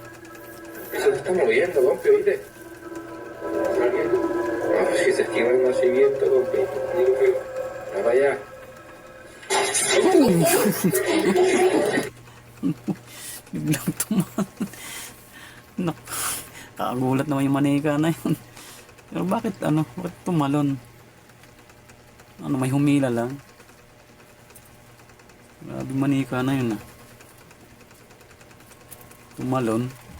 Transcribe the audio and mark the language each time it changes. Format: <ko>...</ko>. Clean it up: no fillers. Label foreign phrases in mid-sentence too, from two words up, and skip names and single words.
<es>Eso se está moviendo, compi, ¿viste? Si se estima el nacimiento, compi. Digo que, va para allá.</es> <tl>Biglang tumahan. Kagulat naman yung manika na yun. Pero bakit bakit tumalon? May humila lang. Grabe manika na yun Tumalon.</tl>